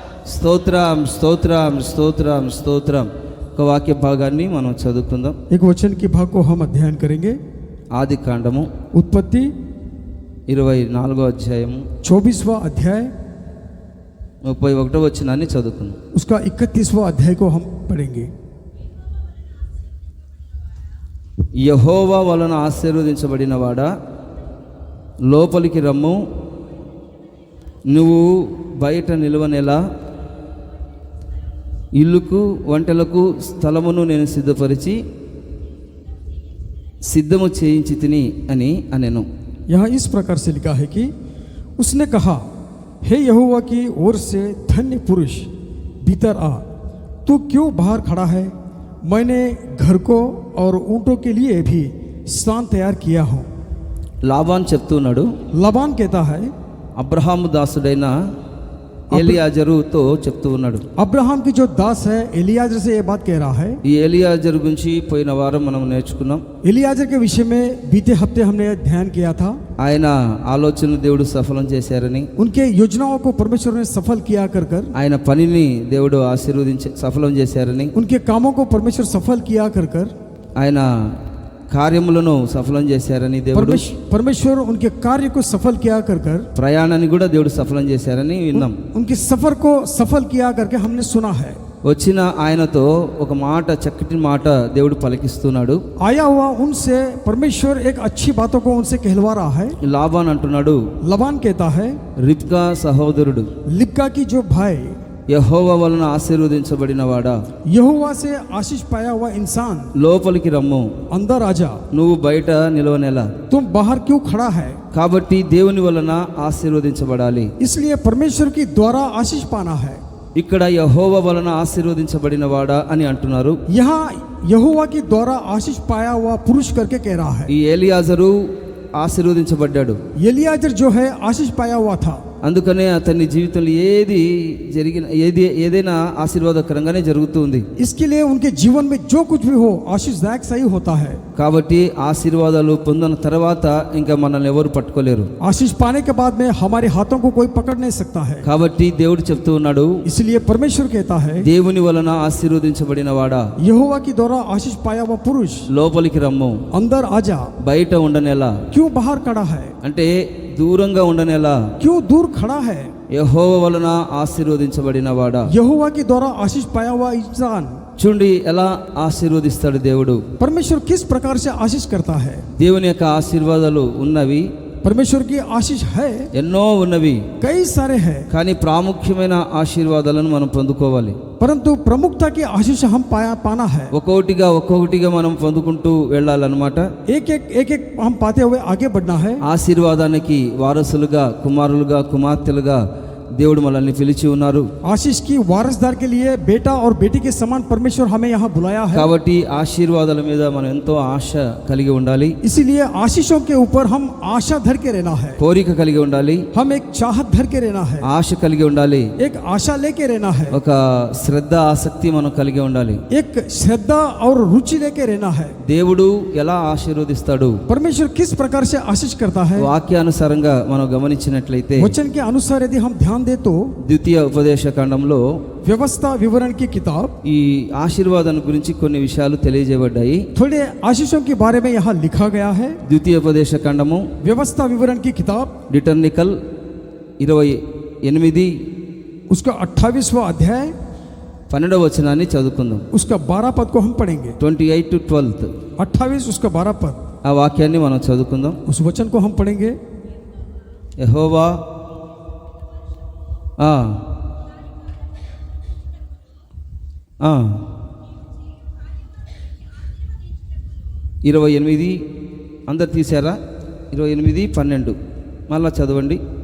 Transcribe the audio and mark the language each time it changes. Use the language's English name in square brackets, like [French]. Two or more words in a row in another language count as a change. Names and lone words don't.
[Telugu] స్తోత్రం స్తోత్రం స్తోత్రం స్తోత్రం. ఒక వాక్య భాగాన్ని మనం చదువుకుందాం. [Hindi] एक वचन की भाग को हम अध्ययन करेंगे. [Telugu] ఆది కాండము [Hindi] उत्पत्ति [Telugu] 24వ అధ్యాయము [Hindi] 24वां अध्याय [Telugu] 31వ వచనాన్ని చదువుకుందాం. [Hindi] उसका 31वां अध्याय को हम पढ़ेंगे. [Telugu] యెహోవా వలన ఆశీర్వదించబడిన వాడా, లోపలికి రమ్ము, నువ్వు బయట నిలువనేలా, ఇల్లుకు వంటలకు స్థలమును నేను సిద్ధము చేయించి తిని అని అనెను. [Hindi] यहाँ इस प्रकार से लिखा है कि उसने कहा, हे यहोवा की ओर से धन्य पुरुष, भीतर आ, तू क्यों बाहर खड़ा है? मैंने घर को और ऊँटों के लिए भी स्थान तैयार किया हूँ. [Telugu] లాబాన్ చెప్తున్నాడు, [Hindi] लबान कहता है, [Telugu] అబ్రహాము దాసుడైన ఎలియాజరుతో చెప్తూ ఉన్నాడు. [Hindi] अब्राहम की जो दास है एलियाजर से ये बात कह रहा है. [Telugu] ఈ ఎలియాజరు గురించి పోయిన వారం మనం నేర్చుకున్నాం. [Hindi] एलियाजर के विषय में बीते हफ्ते हमने ध्यान किया था. [Telugu] ఆయన ఆలోచనలు దేవుడు సఫలం చేశారని, [Hindi] उनके योजनाओं को परमेश्वर ने सफल किया कर [Telugu] ఆయన పనిని దేవుడు సఫలం చేశారని, [Hindi] उनके कामों को परमेश्वर सफल किया कर [Telugu] ఆయన కార్యములను సఫలం చేశారని, దేవుడు [Hindi] परमेश्वर उनके कार्य को सफल किया कर [Telugu] ప్రయాణాన్ని కూడా దేవుడు సఫలం చేశారని విన్నాం. [Hindi] उनके सफर को सफल किया करके हमने सुना है. [Telugu] వచ్చిన ఆయనతో ఒక మాట, చక్కటి మాట దేవుడు పలికిస్తున్నాడు. [Hindi] आया हुआ उनसे परमेश्वर एक अच्छी बातों को उनसे कहलवा रहा है. [Telugu] లాబాన్ అంటున్నాడు, [Hindi] लबान कहता है, [Telugu] రిబ్కా సహోదరుడు, [Hindi] लिब्का की जो भाई, [Telugu] యెహోవా వలన ఆశీర్వదించబడిన వాడా, [Hindi] यहोवा से आशीष पाया हुआ इंसान, [Telugu] లోపలికి రమ్ము, [Hindi] अंदर आजा, [Telugu] నువ్వు బయట నిలవనేలా. [Hindi] तुम बाहर क्यों खड़ा है? [Telugu] కాబట్టి దేవుని వలన ఆశీర్వదించబడాలి. [Hindi] इसलिए परमेश्वर की द्वारा आशीष पाना है. [Telugu] ఇక్కడ యెహోవా వలన ఆశీర్వదించబడిన వాడా అని అంటున్నారు. [Hindi] यहाँ यहोवा की द्वारा आशीष पाया हुआ पुरुष करके कह रहा है. [Telugu] ఈ ఎలియాజరు ఆశీర్వదించబడ్డాడు. [Hindi] एलियाजर जो है आशीष पाया हुआ था. [Telugu] అందుకనే అతని జీవితంలో ఏదైనా ఆశీర్వాదకరంగానే జరుగుతుంది. [Hindi] इसके लिए उनके जीवन में जो कुछ भी हो आशीषदायक सही होता है. [Telugu] కాబట్టి ఆశీర్వాదాలు పొందిన తర్వాత ఇంకా మనల్ని ఎవరు పట్టుకోలేరు. [Hindi] आशीष पाने के बाद में हमारे हाथों को कोई पकड़ नहीं सकता है. [Telugu] కాబట్టి దేవుడు చెప్తూ ఉన్నాడు, [Hindi] इसलिए परमेश्वर कहता है, [Telugu] దేవుని వలన ఆశీర్వదించబడిన వాడా, [Hindi] यहोवा की द्वारा आशीष पाया हुआ पुरुष, [Telugu] లోపలికి రమ్ము, [Hindi] अंदर आजा, [Telugu] బయట ఉండనేలా. [Hindi] क्यों बाहर खड़ा है? [Telugu] అంటే దూరంగా ఉండనేలా. [Hindi] क्यों दूर खड़ा है? [Telugu] యెహోవా వలన ఆశీర్వదించబడిన వాడా. [Hindi] यहोवा के द्वारा आशीष पाया हुआ इंसान. [Telugu] చూడండి ఎలా ఆశీర్వదిస్తాడు దేవుడు. [Hindi] परमेश्वर किस प्रकार से आशीष करता है. [Telugu] దేవుని యొక్క ఆశీర్వాదాలు ఉన్నవి, [Hindi] परमेश्वर की आशीष है, [Telugu] ఎన్నో ఉన్నవి. [Hindi] कई सारे हैं, [Telugu] కానీ ప్రాముఖ్యమైన ఆశీర్వాదాలను మనం పొందుకోవాలి. [Hindi] परंतु प्रमुखता की आशीष हम पाना है. [Telugu] ఒక్కొక్కటిగా మనం పొందుకుంటూ వెళ్ళాలన్నమాట. [Hindi] एक एक हम पाते हुए आगे बढ़ना है. [Telugu] ఆశీర్వాదానికి వారసులుగా, కుమారులుగా, కుమార్తెలుగా దేవుడు మనల్ని పిలిచి ఉన్నారు. [Hindi] आशीष की वारसदार के लिए बेटा और बेटी के समान परमेश्वर हमें यहाँ बुलाया है. [Telugu] కాబట్టి ఆశీర్వాదాల మీద మనం ఎంతో ఆశ కలిగి ఉండాలి. [Hindi] इसीलिए आशीषों के ऊपर हम आशा धर के रहना है. [Telugu] కోరిక కలిగి ఉండాలి. [Hindi] हम एक चाहत धर के रहना है. [Telugu] ఆశ కలిగి ఉండాలి. [Hindi] एक आशा लेके रहना है. [Telugu] ఒక శ్రద్ధ, ఆసక్తి మనం కలిగి ఉండాలి. [Hindi] एक श्रद्धा और रुचि लेके रहना है. [Telugu] దేవుడు ఎలా ఆశీర్వదిస్తాడు, [Hindi] परमेश्वर किस प्रकार से आशीष करता है, [Telugu] వాక్యానుసారంగా మనం గమనించినట్లయితే, [Hindi] वचन के अनुसार यदि हम ध्यान दे तो [Telugu] ద్వితీయ ఉపదేశ కాండంలో [Hindi] व्यवस्था विवरण की किताब [Telugu] ఈ ఆశీర్వాదం గురించి కొన్ని విషయాలు తెలియజేయబడ్డాయి. [Hindi] थोड़े आशीषों के बारे में यहाँ लिखा गया है. [Telugu] ద్వితీయ ఉపదేశ కాండము [Hindi] व्यवस्था विवरण की किताब [Telugu] డిటర్నికల్ 28 [Hindi] उसका 28वां अध्याय [Telugu] 12వ వచనాన్ని చదువుకుందాం. [Hindi] उसका 12 पद को हम पढ़ेंगे. [English] 28 to 12 [Hindi] 28 उसका 12 पद, [Telugu] ఆ వాక్యాన్ని మనం చదువుకుందాం. [Hindi] उस वचन को हम पढ़ेंगे. [Telugu] యెహోవా 28 అందరు తీశారా? 28, 12 మళ్ళా చదవండి.